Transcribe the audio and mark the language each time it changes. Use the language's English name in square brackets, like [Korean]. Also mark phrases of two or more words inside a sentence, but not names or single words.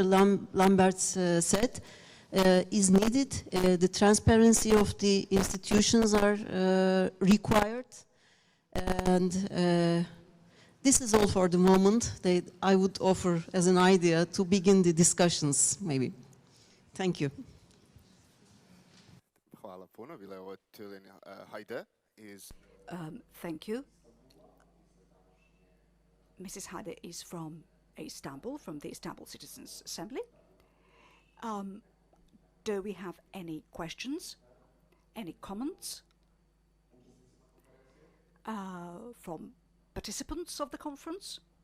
[English] Lambert said, is needed. The transparency of the institutions are required. And this is all for the moment that I would offer as an idea to begin the discussions, maybe. Thank you. [Bosnian] Hvala puno. Bila je ovo Tülin Hadi iz... [English] Thank you. Mrs. Hadi is from Istanbul, from the Istanbul Citizens Assembly. Do we have any questions, any comments from participants of the conference?